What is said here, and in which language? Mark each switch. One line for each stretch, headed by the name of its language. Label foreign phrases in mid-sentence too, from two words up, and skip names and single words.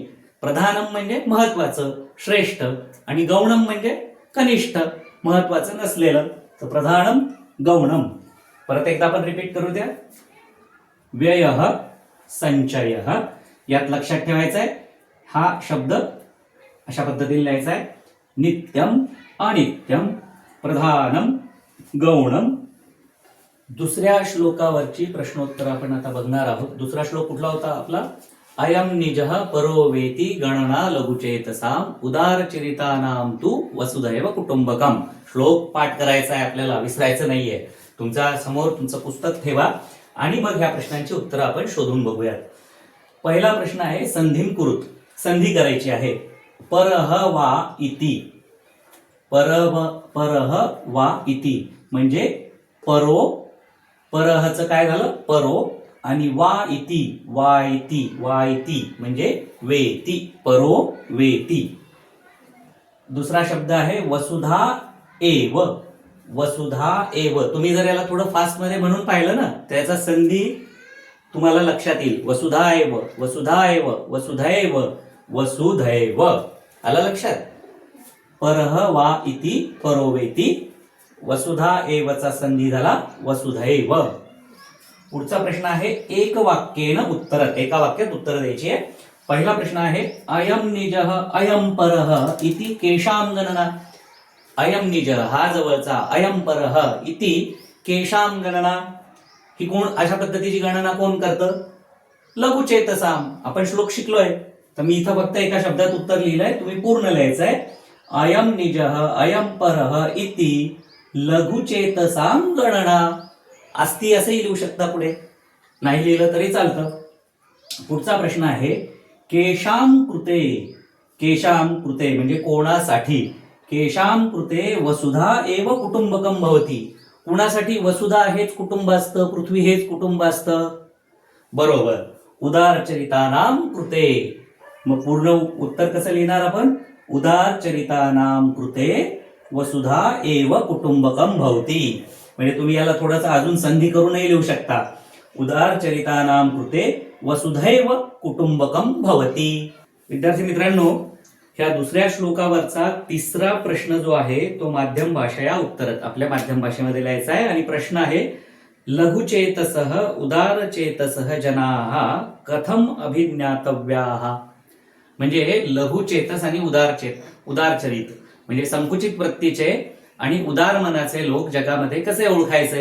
Marathi: प्रधानम म्हणजे महत्वाचं, श्रेष्ठ, आणि गौणम म्हणजे कनिष्ठ, महत्वाचं नसलेलं. तर प्रधानम गौणम. परत एकदा आपण रिपीट करू द्या.
Sanskrit: व्ययः, संचयः.
Marathi: यात लक्षात ठेवायचं आहे हा शब्द अशा पद्धतीने लिहायचा आहे.
Sanskrit: नित्यम, अनित्यम, प्रधानम, गौणम.
Marathi: दुसऱ्या श्लोकावरची प्रश्नोत्तर आपण आता बघणार आहोत. दुसरा श्लोक कुठला होता आपला?
Sanskrit: अयम निजः परो वेती गणना लघुचेतसाम उदारचरितानाम तू वसुधैव कुटुंबकम.
Marathi: श्लोक पाठ करायचा आहे आपल्याला, विसरायचं नाहीये. तुमच्या समोर तुमचं पुस्तक ठेवा आणि मग ह्या प्रश्नांची उत्तरं आपण शोधून बघूयात. पहिला प्रश्न आहे
Sanskrit: संधिम कुरुत.
Marathi: संधी करायची आहे.
Sanskrit: परह वा इति. परह वा इति
Marathi: म्हणजे परो. परहचं काय झालं? परो. आणि
Sanskrit: वा इति, वा इति, वा इति
Marathi: म्हणजे वेती.
Sanskrit: परो वेती.
Marathi: दुसरा शब्द आहे
Sanskrit: वसुधा एव. वसुधा एव.
Marathi: तुम्ही जर याला थोडं फास्ट मध्ये म्हणून पाहिलं ना, त्याचा संधी तुम्हाला लक्षात येईल.
Sanskrit: वसुधा एव, वसुधा एव, वसुधैव, वसुधैव.
Marathi: आलं लक्षात?
Sanskrit: परह वा इति परोवेति.
Marathi: वसुधा एवचा संधी झाला वसुधैव. पुढचा प्रश्न आहे
Sanskrit: एक वाक्येन उत्तर.
Marathi: एका वाक्यात उत्तर द्यायची आहे. पहिला प्रश्न आहे
Sanskrit: अयम निजः अयम परः इति केशाम गणना. अयम निजः
Marathi: हा जवळचा,
Sanskrit: अयम परः इति केशाम गणना.
Marathi: ही कोण अशा पद्धतीची गणना कोण करतं?
Sanskrit: लघुचेतसाम.
Marathi: आपण श्लोक शिकलोय, तर मी इथं फक्त एका शब्दात उत्तर लिहिलंय, तुम्ही पूर्ण लिहायचंय.
Sanskrit: अयम निजः अयम परः इति लघुचेतसाम गणना.
Marathi: अस्ति असंही लिहू शकता पुढे, नाही लिहिलं तरी चालतं. पुढचा प्रश्न आहे
Sanskrit: केशाम कृते. केशाम कृते
Marathi: म्हणजे कोणासाठी?
Sanskrit: केशाम कृते वसुधा एव कुटुंबकम भवती.
Marathi: कुणासाठी वसुधा हेच कुटुंब असतं, पृथ्वी हेच कुटुंब असतं? बरोबर.
Sanskrit: उदारचरितानाम कृते.
Marathi: मग पूर्ण उत्तर कसं लिहिणार आपण?
Sanskrit: उदारचरितानाम कृते वसुधा एव कुटुंबकम भवती.
Marathi: म्हणजे तुम्ही याला थोडासा अजून संधी करूनही लिहू शकता.
Sanskrit: उदारचरितानाम कृते वसुधैव कुटुंबकम भवती.
Marathi: विद्यार्थी मित्रांनो, ह्या दुसऱ्या श्लोकावरचा तिसरा प्रश्न जो आहे तो
Sanskrit: माध्यम भाषया उत्तरत
Marathi: आपल्या माध्यम भाषेमध्ये लिहायचा आहे. आणि प्रश्न आहे
Sanskrit: लघुचेतसः उदारचेतसः जनाः कथम अभिज्ञातव्याः.
Marathi: म्हणजे लघुचेतस आणि उदारचरित म्हणजे संकुचित वृत्तीचे आणि उदार मनाचे लोक जगामध्ये कसे ओळखायचे?